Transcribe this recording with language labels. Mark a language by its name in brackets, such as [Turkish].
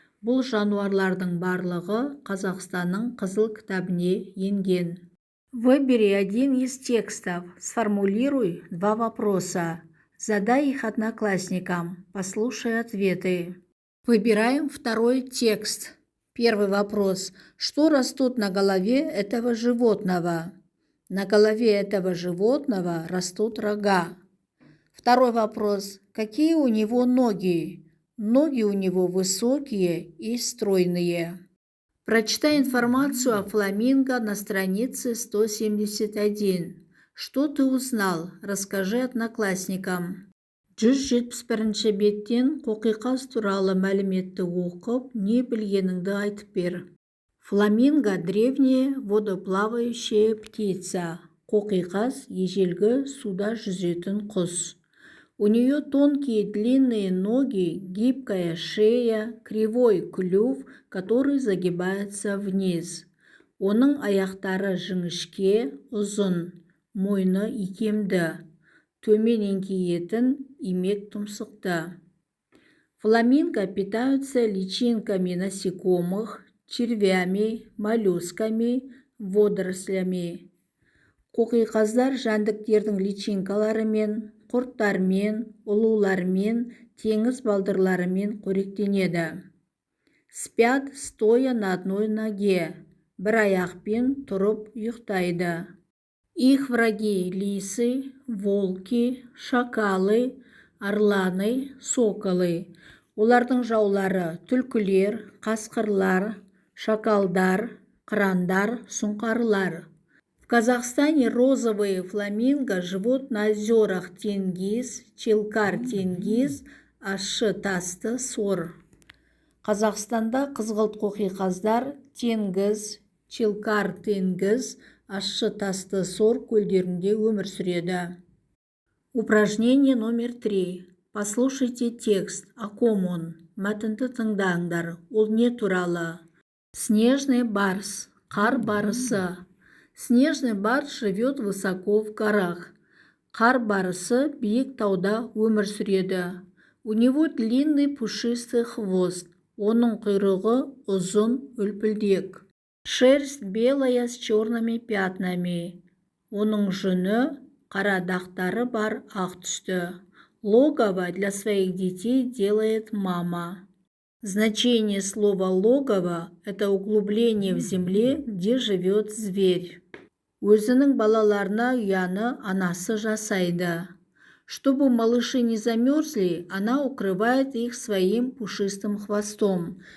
[Kazakh] Бұл жануарлардың барлығы Қазақстанның қызыл кітабіне енген. [Russian] Выбери один из текстов. Сформулируй 2 вопроса. Задай их одноклассникам. Послушай ответы. Выбираем второй текст. Первый вопрос. Что растут на голове этого животного? На голове этого животного растут рога. Второй вопрос. Какие у него ноги? Ноги у него высокие и стройные. Прочитай информацию о фламинго на странице 171. Что ты узнал? Расскажи одноклассникам. [Kazakh] 171 беттен қоқиқаз туралы мәліметті оқып, не білгеніңді айтып бер. [Russian] Фламинго – древняя водоплавающая птица. [Kazakh] Қоқиқаз – ежелгі суда жүзетін құс. [Russian] У нее тонкие длинные ноги, гибкая шея, кривой клюв, который загибается вниз. [Kazakh] Оның аяқтары жіңішке, ұзын, мойны икемді. Төмен еңкейетін имек тұмсықты. [Russian] Фламинго питаются личинками насекомых, червями, моллюсками, водорослями. [Kazakh] Қоқиқаздар жәндіктердің личинкаларымен, құрттармен, ұлулармен, теңіз балдырларымен қоректенеді. [Russian] Спят, стоя на одной ноге. [Kazakh] Бір аяқпен тұрып ұйықтайды. [Russian] Их враги – лисы, волки, шакалы, орланы, соколы. [Kazakh] Олардың жаулары – түлкілер, қасқырлар, шакалдар, қырандар, сұңқарлар. [Russian] В Казахстане розовые фламинго живут на озерах Тенгиз, Челкар-Тенгиз, Ащы-Тасты, Сор. [Kazakh] Қазақстанда қызғылт қоқиқаздар Тенгиз, Челкар-Тенгиз, Ащы-Тасты, Сор көлдерінде өмір сүреді. [Russian] Упражнение номер 3. Послушайте текст. О ком он? [Kazakh] Мәтінді тыңдаңдар. Ол не туралы? [Russian] Снежный барс. [Kazakh] Қар барысы. [Russian] Снежный барс живет высоко в горах. [Kazakh] Қар барысы биік тауда өмір сүреді. [Russian] У него длинный пушистый хвост. [Kazakh] Оның құйрығы ұзын, үлпілдек. [Russian] Шерсть белая с черными пятнами. [Kazakh] Оның жүні қара дақтары бар ақ түсті. [Russian] Логово для своих детей делает мама. Значение слова «логово» – это углубление в земле, где живет зверь. [Kazakh] Өзінің балаларына ұяны анасы жасайды. [Russian] Чтобы малыши не замерзли, она укрывает их своим пушистым хвостом.